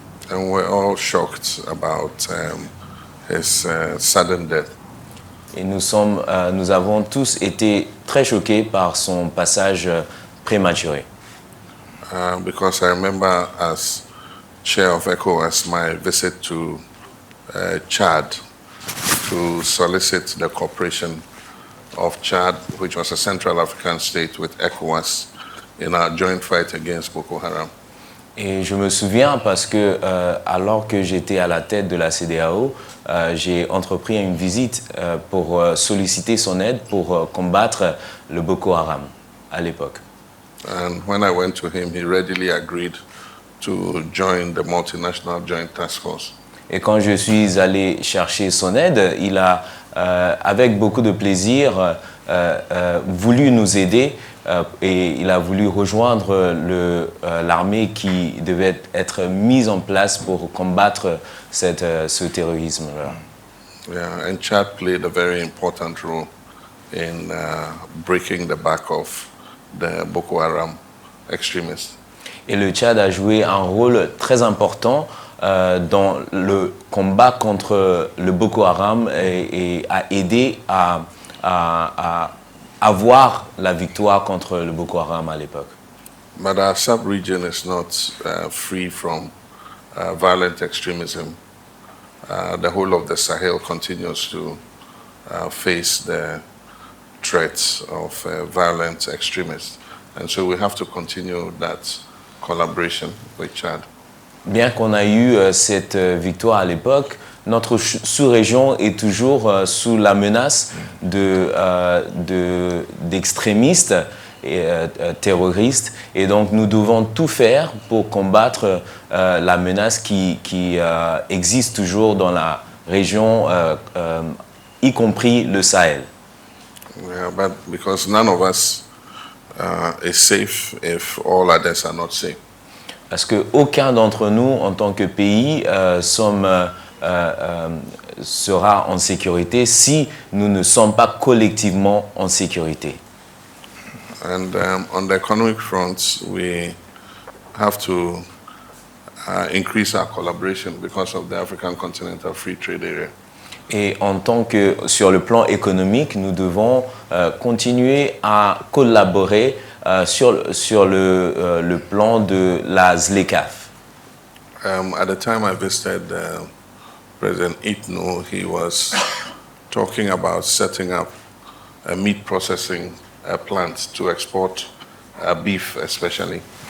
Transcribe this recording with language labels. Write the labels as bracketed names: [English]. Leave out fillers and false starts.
[English] And we're all shocked about his sudden death. [French] Et nous avons tous été très choqués par son passage prématuré. [English] Because I remember as chair of ECOWAS my visit to Chad to solicit the cooperation of Chad, which was a Central African state, with ECOWAS in our joint fight against Boko Haram. [French] Et je me souviens parce que alors que j'étais à la tête de la CEDEAO, j'ai entrepris une visite pour solliciter son aide pour combattre le Boko Haram à l'époque. [English] And when I went to him, he readily agreed to join the multinational joint task force. [French] Et quand je suis allé chercher son aide, il a, avec beaucoup de plaisir, voulu nous aider et il a voulu rejoindre l'armée qui devait être mise en place pour combattre ce terrorisme-là. [English] Yeah, and Chad played a very important role in breaking the back of the Boko Haram extremists. [French] Et le Tchad a joué un rôle très important dans le combat contre le Boko Haram et a aidé à avoir la victoire contre le Boko Haram à l'époque. [English] But our sub-region is not free from violent extremism. The whole of the Sahel continues to face the threats of violent extremists. And so we have to continue that collaboration with Chad. [French] Bien qu'on a eu cette victoire à l'époque, notre sous-région est toujours sous la menace d'extrémistes et terroristes. Et donc nous devons tout faire pour combattre la menace qui existe toujours dans la région, y compris le Sahel. [English] Yeah, but because none of us is safe if all others are not safe. [French] Parce qu'aucun d'entre nous, en tant que pays, sera en sécurité si nous ne sommes pas collectivement en sécurité. [English] And on the economic front, we have to increase our collaboration because of the African Continental Free Trade Area. [French] Et sur le plan économique, nous devons continuer à collaborer sur le plan de la ZLECAf. [English] At the time I visited President Itno, he was talking about setting up a meat processing plant to export beef especially.